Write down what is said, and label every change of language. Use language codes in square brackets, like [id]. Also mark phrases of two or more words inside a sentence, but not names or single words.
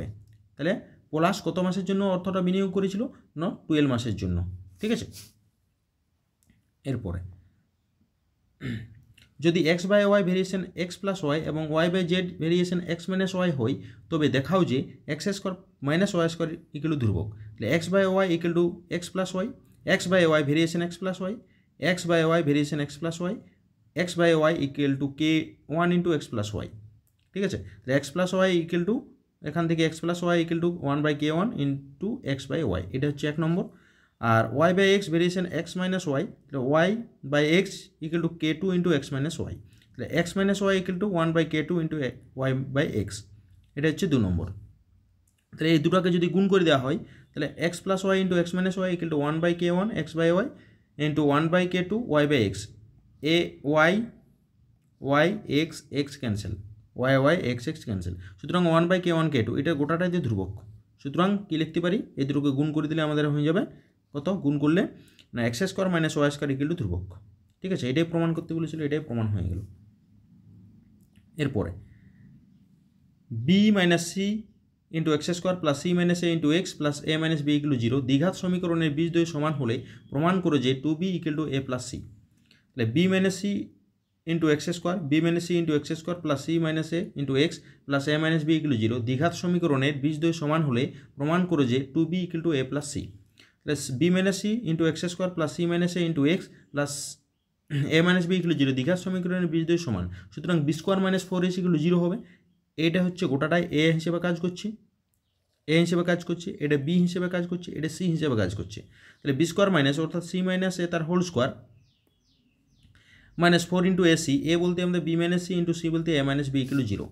[bn] তাহলে পলাশ কত মাসের জন্য অর্থটা বিনিয়োগ করেছিল? না, 12 মাসের জন্য, ঠিক আছে। এরপরে যদি x/y ভেরিয়েশন x + y এবং y/z ভেরিয়েশন x - y হয় তবে দেখাও যে x² - y² ধ্রুবক। তাহলে x/y = x + y, x/y ভেরিয়েশন x + y, x/y ভেরিয়েশন x + y, x/y = k1 × x + y, ঠিক আছে। তাহলে x + y এখান থেকে x + y = 1/k1 × x/y, এটা হচ্ছে 1 নম্বর। আর y/x ভেরিয়েশন x - y, তাহলে y/x = k2 × x - y, তাহলে x - y = 1/k2 × y/x, এটা হচ্ছে 2 নম্বর। তাহলে এই দুটোকে যদি গুণ করে দেওয়া হয় তাহলে x + y × x - y = 1/k1 x/y × 1/k2 y/x, y x x ক্যান্সেল, y x x ক্যান্সেল, সুতরাং 1/k1 k2 এটা গোটাটাই যে ধ্রুবক, সুতরাং কি লিখতে পারি, এই দুটোকে গুণ করে দিলে আমাদের হয়ে যাবে কত? গুণ করলে না x² - y² = ধ্রুবক, ঠিক আছে। এটাই প্রমাণ করতে বলেছিল, এটাই প্রমাণ হয়ে গেল। এরপরে b - c × x² + c - a × x + a - b = 0 দ্বিঘাত সমীকরণের বীজদ্বয় সমান হলে প্রমাণ করো যে 2b = a + c। তাহলে b - c × x², b - c × x² + c - a × x + a - b = 0 দ্বিঘাত সমীকরণের বীজদ্বয় সমান হলে প্রমাণ করো যে 2b = a + c। তাহলে b - c × x² + c - a × x + a - b = 0 দ্বিঘাত সমীকরণের বীজদ্বয় সমান, সুতরাং b² - 4ac = 0 হবে। এটা হচ্ছে গোটাটাই a হিসেবে কাজ করছে, এটা b হিসেবে কাজ করছে, এটা c হিসেবে কাজ করছে। তাহলে b² - অর্থাৎ c - a তার হোল স্কোয়ার -4 × ac, a বলতে আমাদের b - c × c বলতে a - b = 0।